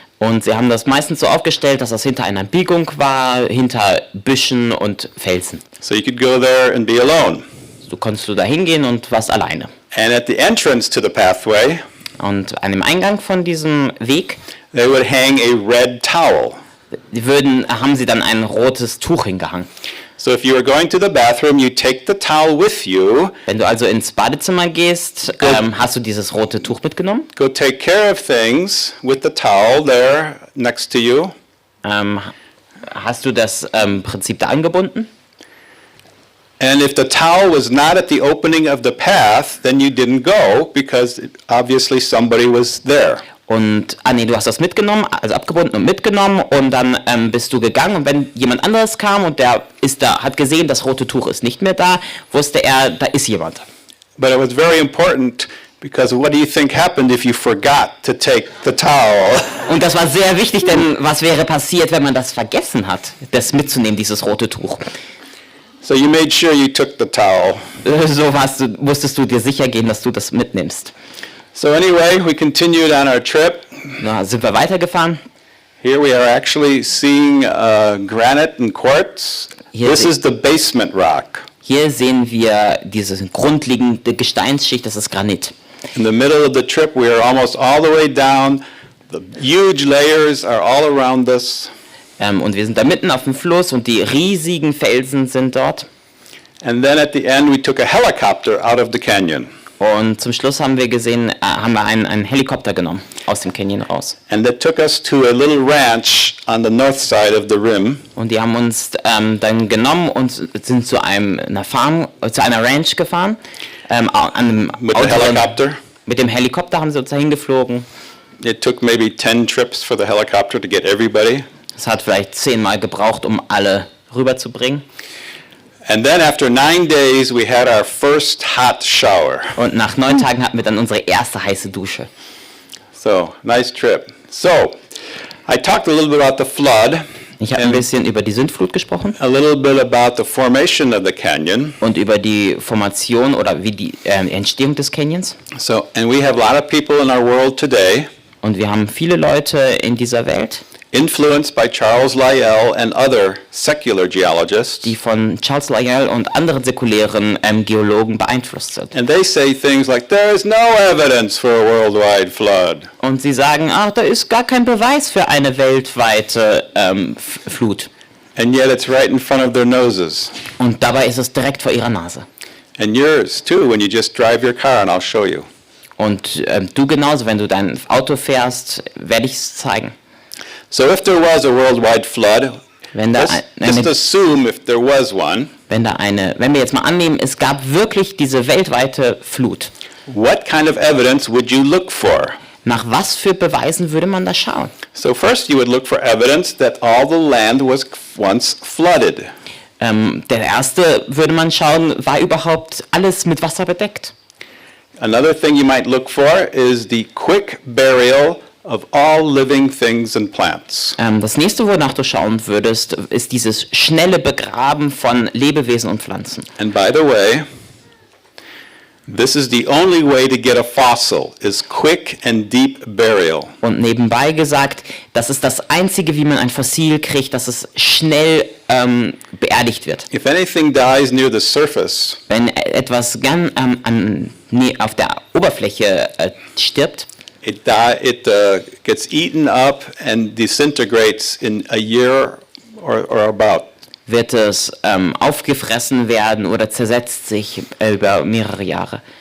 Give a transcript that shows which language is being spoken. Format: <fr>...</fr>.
<de>Und sie haben das meistens so aufgestellt, dass das hinter einer Biegung war, hinter Büschen und Felsen.</de> <en>So you could go there and be alone.</en> <de>So konntest du da hingehen und warst alleine.</de> <en>And at the entrance to the pathway,</en> <de>Und an dem Eingang von diesem Weg</de> <en>they would hang a red towel.</en> <de>haben sie dann ein rotes Tuch hingehangen.</de> <en>So if you were going to the bathroom, you take the towel with you.</en> <de>Wenn du also ins Badezimmer gehst, hast du dieses rote Tuch mitgenommen.</de> <en>Go take care of things with the towel there next to you.</en> <de>Hast du das Prinzip da angebunden?</de> <en>And if the towel was not at the opening of the path, then you didn't go because obviously somebody was there.</en> <de>Und, du hast das mitgenommen, also abgebunden und mitgenommen und dann bist du gegangen und wenn jemand anderes kam und der ist da, hat gesehen, das rote Tuch ist nicht mehr da, wusste er, da ist jemand.</de> <en>But it was very important because what do you think happened if you forgot to take the towel?</en> <de>Und das war sehr wichtig, denn was wäre passiert, wenn man das vergessen hat, das mitzunehmen, dieses rote Tuch?</de> <en>So you made sure you took the towel.</en> <de>So musstest du dir sicher gehen, dass du das mitnimmst.</de> <en>So anyway, we continued on our trip.</en> <de>Da sind wir weitergefahren.</de> <en>Here we are actually seeing granite and quartz.</en> <de>Hier</de> <en>This se- is the basement rock.</en> <de>Hier sehen wir diese grundlegende Gesteinsschicht, das ist Granit.</de> <en>In the middle of the trip, we are almost all the way down. The huge layers are all around us.</en> <de>Und wir sind da mitten auf dem Fluss und die riesigen Felsen sind dort.</de> <en>And then at the end, we took a helicopter out of the canyon.</en> <de>Und zum Schluss haben wir gesehen, haben wir einen Helikopter genommen aus dem Canyon raus.</de> <en>And that took us to a little ranch on the north side of the rim.</en> <de>Und die haben uns dann genommen und sind zu einer Farm, zu einer Ranch gefahren. An einem</de> <en>With the helicopter.</en> <de>Mit dem Helikopter haben sie uns dahin geflogen.</de> <en>It took maybe 10 trips for the helicopter to get everybody.</en> <de>Es hat vielleicht 10 Mal gebraucht, um alle rüberzubringen.</de> <en>And then after 9 days, we had our first hot shower.</en> <de>Und nach 9 Tagen hatten wir dann unsere erste heiße Dusche.</de> <en>So, nice trip. So, I talked a little bit about the flood,</en> <de>Ich habe ein bisschen über die Sündflut gesprochen</de> <en>a little bit about the formation of the canyon.</en> <de>und über die Formation oder wie die Entstehung des Canyons.</de> <en>So, and we have a lot of people in our world today</en> <de>Und wir haben viele Leute in dieser Welt,</de> <en>influenced by Charles Lyell and other secular geologists.</en> <de>die von Charles Lyell und anderen säkulären Geologen beeinflusst sind.</de> <en>And they say things like, there is no evidence for a worldwide flood.</en> <de>Und sie sagen, da ist gar kein Beweis für eine weltweite Flut.</de> <en>And yet it's right in front of their noses.</en> <de>Und dabei ist es direkt vor ihrer Nase.</de> <en>And yours too, when you just drive your car, and I'll show you.</en> <de>Und du genauso, wenn du dein Auto fährst, werde ich es zeigen.</de> <en>So if there was a worldwide flood,</en> <de>Wenn da</de> <en>just assume if there was one,</en> <de>wenn wir jetzt mal annehmen, es gab wirklich diese weltweite Flut.</de> <en>what kind of evidence would you look for?</en> <de>Nach was für Beweisen würde man da schauen?</de> <en>So first you would look for evidence that all the land was once flooded.</en> <de>Der erste würde man schauen, war überhaupt alles mit Wasser bedeckt?</de> <en>Another thing you might look for is the quick burial of all living things and plants.</en> <de>Das nächste, wonach du schauen würdest, ist dieses schnelle Begraben von Lebewesen und Pflanzen.</de> <en>And by the way, this is the only way to get a fossil, is quick and deep burial.</en> <de>Und nebenbei gesagt, das ist das Einzige, wie man ein Fossil kriegt, dass es schnell beerdigt wird.</de> <en>If anything dies near the surface,</en> <de>Wenn etwas gern auf der Oberfläche stirbt,</de> <en>it gets eaten up and disintegrates in a year or about.</en> <de>wird es aufgefressen werden oder zersetzt sich über mehrere Jahre.</de>